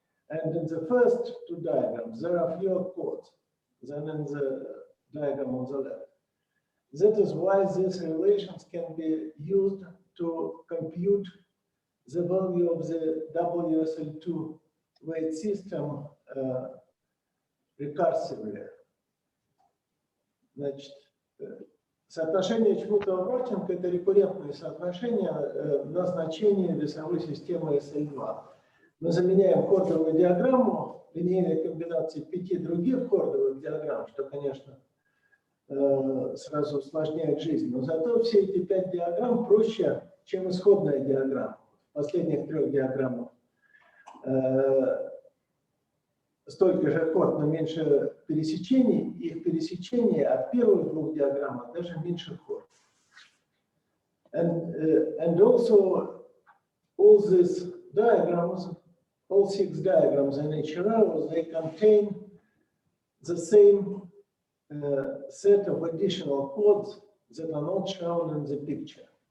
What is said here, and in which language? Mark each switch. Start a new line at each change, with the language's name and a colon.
English: And in the first two diagrams, there are fewer chords than in the diagram on the left. That is why these relations can be used to compute the value of the WSL2 weight system recursively.
Russian: Значит, соотношение Чмутова-Варченко – это рекуррентное соотношение на значение весовой системы sl2. Мы заменяем хордовую диаграмму линейной комбинацией 5 других хордовых диаграмм, что, конечно, сразу усложняет жизнь. Но зато все эти 5 диаграмм проще, чем исходная диаграмма. В последних 3 диаграммах столько же хорд, но меньше пересечений. Их пересечения от первых 2 диаграмм даже меньше хорд.
English: And also all these diagrams, all 6 diagrams in each row, they contain the same set of additional chords that are not shown in the picture.